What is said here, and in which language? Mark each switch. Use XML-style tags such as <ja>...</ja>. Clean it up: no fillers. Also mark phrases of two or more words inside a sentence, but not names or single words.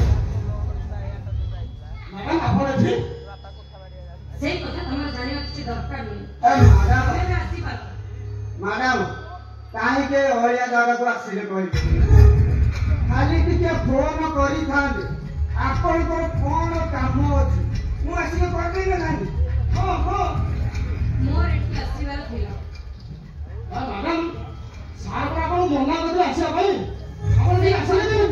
<or>ମ୍ୟାଡାମ ଆପଣ ଅଛି ସେ କଥା ତୁମର ଜାଣିବା କିଛି ଦରକାର ଟିକେ ଅଳିଆ ଜାଗାକୁ ଆସିଲେ କହିବି ଖାଲି ଟିକେ ଫୋନ କରିଥାନ୍ତେ ଆପଣଙ୍କର କଣ କାମ ଅଛି ମୁଁ ଆସିକି କରିଦେଇ ନାହିଁ ମୋର ଏଠି ଆସିବାର ଥିଲା ମ୍ୟାଡାମ ସାର୍ ପରା ଆପଣ ମନା କରିଥିଲେ ଆସିବା ପାଇଁ ଆପଣ ଟିକେ ଆସିଲେ କେମିତି</or>